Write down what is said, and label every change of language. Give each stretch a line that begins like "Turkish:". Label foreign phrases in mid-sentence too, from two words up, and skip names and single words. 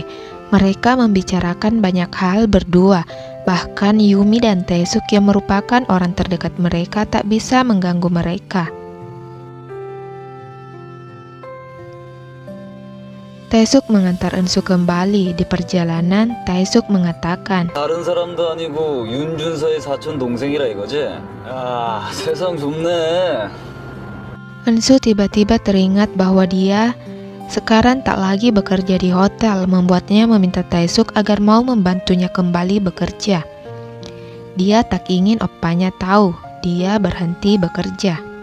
Indonesian: Mereka membicarakan banyak hal berdua. Bahkan Yumi dan Taesuk yang merupakan orang terdekat mereka tak bisa mengganggu mereka. Taesuk mengantar Ensu kembali. Di perjalanan, Taesuk mengatakan,
Korean: 다른 사람도 아니고 윤준서의 사촌 동생이라 이거지? 야, 세상 좁네.
Indonesian: Ensu tiba-tiba teringat bahwa dia sekarang tak lagi bekerja di hotel, membuatnya meminta Taesuk agar mau membantunya kembali bekerja. Dia tak ingin opanya tahu dia berhenti bekerja.